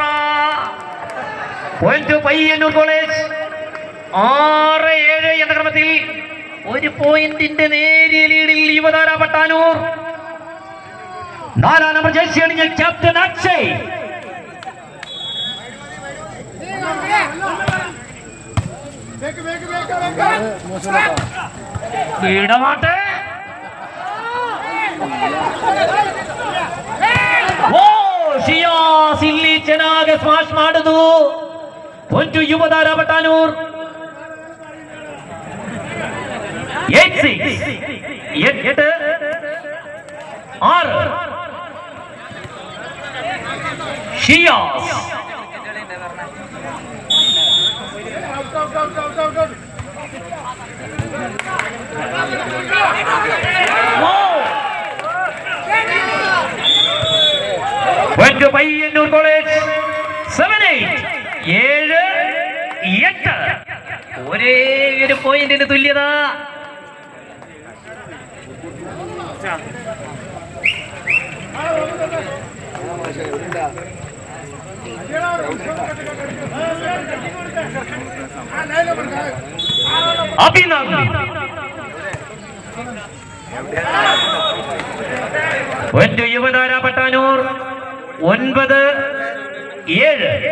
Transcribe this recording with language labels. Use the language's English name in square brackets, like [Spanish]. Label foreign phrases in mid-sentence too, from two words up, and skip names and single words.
[Malayalam] പോയിന്റ് പയ്യന്നൂർ കോളേജ് 6-7 എന്ന ക്രമത്തിൽ 1 പോയിന്റിന്റെ നേരിയ ലീഡിൽ യുവതാര പട്ടാനൂർ. 4 നമ്പർ ജേഴ്സി അണിഞ്ഞ ക്യാപ്റ്റൻ അക്ഷയ്. ഇടമാട്ടെ. [Kannada] ಓ ಶಿಯಾಸ್ ಇಲ್ಲಿ ಚೆನ್ನಾಗಿ ಸ್ಮಾಶ್ ಮಾಡುದು. ಒಂದು ಯುವತಾರ ಪಟಾನೂರ್ 8-6 ಶಿಯಾಸ್. [Malayalam] ಒಂದು പയ്യന്നൂർ കോളേജ് 7-8. 7-8. ഒരേ ഒരു പോയിന്റിന് തുല്യത. അഭിനവ് ಒಂದು യുവതാര പട്ടാനൂർ 9-7.